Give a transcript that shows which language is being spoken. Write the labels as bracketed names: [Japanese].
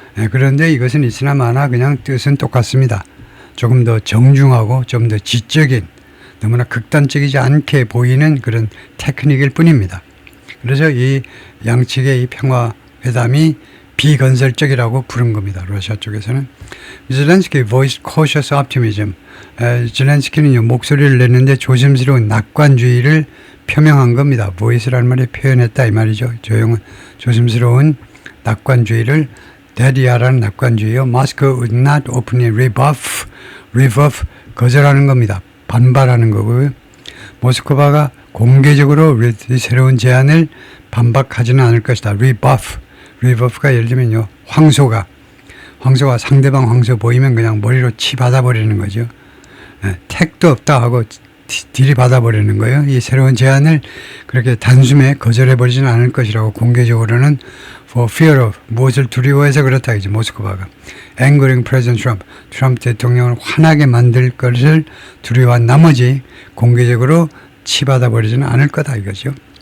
[Korean] 그런데 이것은 있으나 마나 그냥 뜻은 똑같습니다. 조금 더 정중하고 좀 더 지적인, 너무나 극단적이지 않게 보이는 그런 테크닉일 뿐입니다. 그래서 이 양측의 이 평화회담이 비건설적이라고 부른 겁니다. 러시아 쪽에서는. [English] 젤렌스키 voiced cautious optimism. [Korean] 젤렌스키는 목소리를 냈는데 조심스러운 낙관주의를 표명한 겁니다. voice라는 말이 표현했다 이 말이죠. 조심스러운 낙관주의를, 데리아라는 낙관주의요. [English] Moscow would not openly rebuff, [Korean] 거절하는 겁니다. 반발하는 거고요. 모스크바가 공개적으로 새로운 제안을 반박하지는 않을 것이다. rebuff가 예를 들면요, 황소가 상대방 황소 보이면 그냥 머리로 치 받아버리는 거죠. 택도 없다 하고 들이받아버리는 거예요. 이 새로운 제안을 그렇게 단숨에 거절해버리지는 않을 것이라고 공개적으로는 [English] for fear of, [Korean] 무엇을 두려워해서 그렇다 이제 모스크바가 [English] angering President Trump, [Korean] 트럼프 대통령을 화나게 만들 것을 두려워한 나머지 공개적으로 치받아버리지는 않을 거다 이거죠.